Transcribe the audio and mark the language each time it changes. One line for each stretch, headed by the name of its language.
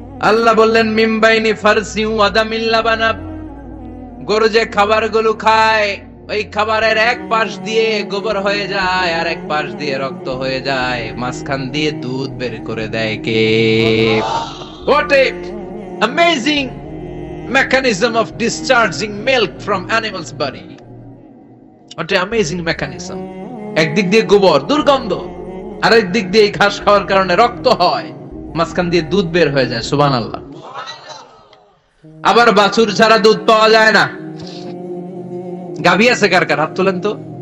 Bangla: আল্লাহ বললেন
Arabic: মিমবাইনি ফারসি ওয়া দামিল লাবানা,
Bangla: গরু যে খাবারগুলো খায় ওই খাবারের এক পাশ দিয়ে গোবর হয়ে যায় আর এক পাশ দিয়ে রক্ত হয়ে যায়, মাঝখান দিয়ে দুধ বের করে দেয় কে?
English: What a amazing mechanism of discharging milk from animal's body. What a amazing mechanism.
Bangla: একদিক দিয়ে গোবর দুর্গন্ধ, আর একদিক দিয়ে ঘাস খাওয়ার কারণে রক্ত হয়, মাঝখান দিয়ে দুধ বের হয়ে যায়। সুবহানাল্লাহ। আবার বাছুর ছাড়া দুধ পাওয়া যায় না। গাভী আছে কার কার? হাত তোলেন তো।